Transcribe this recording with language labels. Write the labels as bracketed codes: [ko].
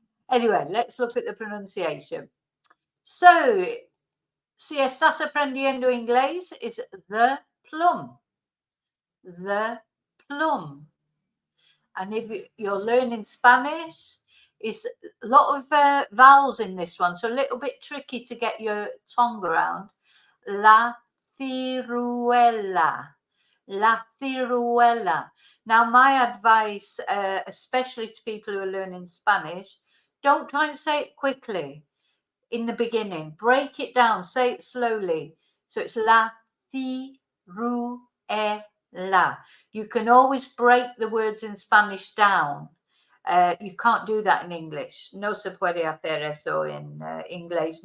[en] Anyway, let's look at the pronunciation. So, [es] si estás aprendiendo inglés [en] is the plum. The plum. And if you're learning Spanish, it's a lot of vowels in this one, so a little bit tricky to get your tongue around. [es] La ciruela. La ciruela. [en] Now, my advice, especially to people who are learning Spanish, don't try and say it quickly in the beginning. Break it down. Say it slowly. So it's la ciruela. You can always break the words in Spanish down. You can't do that in English. [es] No se puede hacer eso en inglés.